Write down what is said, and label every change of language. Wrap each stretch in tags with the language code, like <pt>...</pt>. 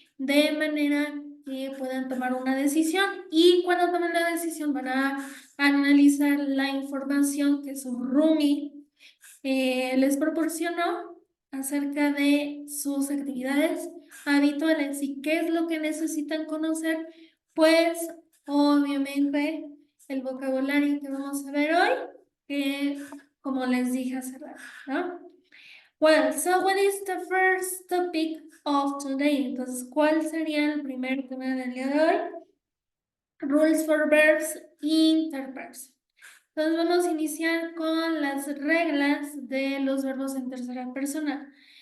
<es>De manera que puedan tomar una decisión y cuando tomen la decisión van a analizar la información que su roomie les proporcionó acerca de sus actividades habituales y qué es lo que necesitan conocer, pues obviamente el vocabulario que vamos a ver hoy, que como les dije hace rato, ¿no?</es> <en>Well, so what is the first topic of today?</en> <es>Entonces, ¿cuál sería el primer tema del día de hoy?</es> <en>Rules for verbs, interverbs.</en> <es>Entonces vamos a iniciar con las reglas de los verbos en tercera persona.</es>